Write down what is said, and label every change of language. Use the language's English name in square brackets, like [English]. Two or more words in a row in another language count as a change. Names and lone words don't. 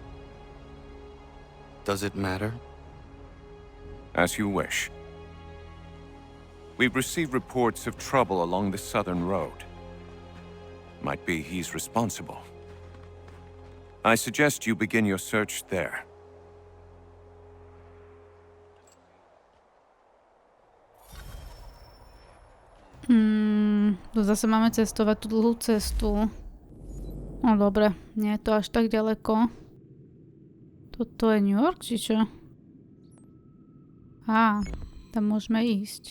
[English] Does it matter? As you wish. We've received reports of trouble along the southern road. Might be he's responsible. I suggest you begin your search there. [Slovak] Zase máme cestovať tú dlhú cestu. No dobre, nie je to až tak ďaleko. Toto je New York, či čo? Tam môžeme ísť.